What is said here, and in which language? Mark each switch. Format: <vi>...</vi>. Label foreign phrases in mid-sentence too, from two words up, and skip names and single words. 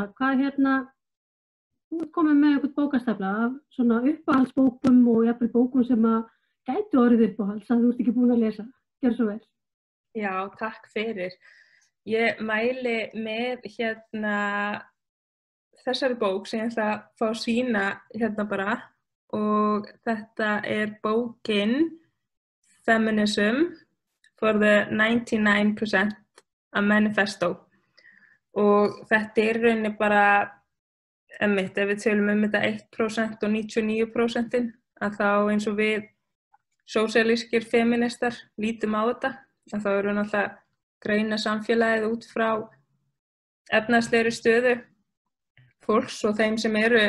<is>Hvað þú ert komin með einhvern bókastafla af svona uppáhaldsbókum og jafnvel bókum sem að gætu orðið uppáhalds að þú ert ekki búin að lesa. Gjör svo vel. Já, takk fyrir. Ég mæli með þessari bók sem ég ætla að fá að sýna hérna bara og þetta bókin Feminism for the 99% a Manifesto og þetta rauninni bara ef við tölum þetta 1% og 99% að þá eins og við sósíalískir feministar lítum á þetta að þá erum við náttúrulega að greina samfélagið út frá efnahagslegri stöðu fólks og þeim sem</is>